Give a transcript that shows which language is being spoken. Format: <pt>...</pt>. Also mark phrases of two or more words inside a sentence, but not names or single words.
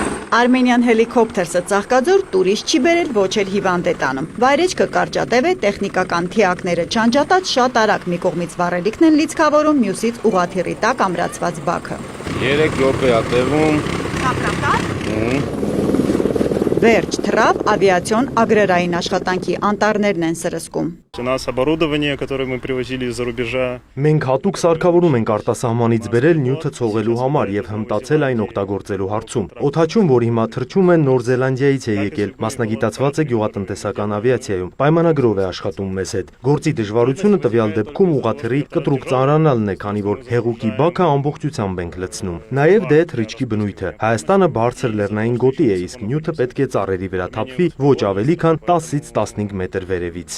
<hy>Armenian Helicopters-ը ծաղկաձոր տուրիստ չի բերել, ոչ էլ հիվանդ է տանում։ Վայրեջքը կարճատև է, տեխնիկական թիակները չանջատած, շատ արագ մի կողմից վառելիքն են լիցքավորում, մյուսից ուղղաթիռի տակ ամրացված բաքը։ 3 րոպե է տևում։ Վերջ թռավ, ավիացիոն ագրարային աշխատանքի անտառներն են սրսկում։</hy> <ru>У нас оборудование, которое мы привозили из-за рубежа.</ru> <hy>Մենք հատուկ սարքավորում ենք արտասահմանից բերել նյութը ցողելու համար եւ հմտացել այն օգտագործելու հարցում։ Օդաչուն, որ հիմա թռչում է, Նոր Զելանդիայից է եկել, մասնագիտացված է գյուղատնտեսական ավիացիայում, պայմանագրով է աշխատում մեզ հետ։ Գործի դժվարությունը տվյալ դեպքում ուղղաթիռի կտրուկ ծանրանալն է, քանի որ հեղուկի բաքը ամբողջությամբ ենք լցնում։ Նաեւ դե թռիչքի բնույթը։ Հայաստանը բարձր լեռնային գոտի է, իսկ նյութը պետք է ծառերի վրա թափվի ոչ ավելի քան 10-ից 15 մետր վերևից։</hy>